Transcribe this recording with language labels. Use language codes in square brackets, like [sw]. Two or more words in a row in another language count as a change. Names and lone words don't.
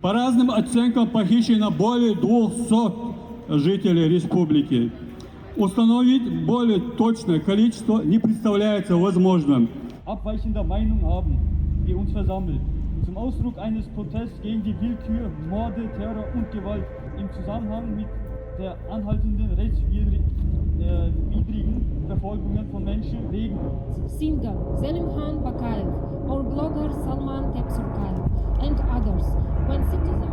[ru] По разным оценкам похищено более 200 жителей республики. Установить более точное количество не представляется возможным. [de] Abweichender Meinung haben wir uns versammelt. Zum Ausdruck eines Protests gegen die Willkür, Morde, Terror und Gewalt im Zusammenhang mit der anhaltenden rechtswidrigen Verfolgungen von Menschen wegen [en] Singer Selimkhan Bakayev or blogger Salman Tepsurkayev and others. When citizens